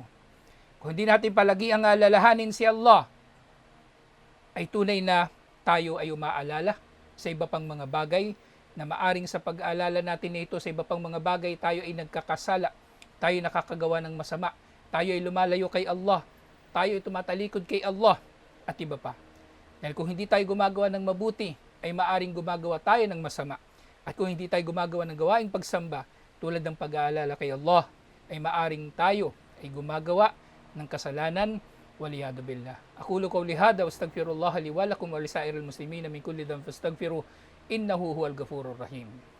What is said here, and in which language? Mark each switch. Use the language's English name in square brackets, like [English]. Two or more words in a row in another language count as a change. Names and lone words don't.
[Filipino] Kung hindi natin palagiang alalahanin si Allah, ay tunay na tayo ay umaalala sa iba pang mga bagay na maaring sa pag-aalala natin na ito sa iba pang mga bagay tayo ay nagkakasala, tayo ay nakakagawa ng masama, tayo ay lumalayo kay Allah, tayo ay tumatalikod kay Allah at iba pa. Dahil kung hindi tayo gumagawa ng mabuti, ay maaring gumagawa tayo ng masama. At kung hindi tayo gumagawa ng gawaing pagsamba, tulad ng pag-aalala kay Allah, ay maaring tayo ay gumagawa ng kasalanan. [Arabic] والعياذ بالله. أقول قولي هذا وأستغفر الله لي ولكم ولسائر المسلمين من كل ذنب فاستغفروه إنه هو الغفور الرحيم.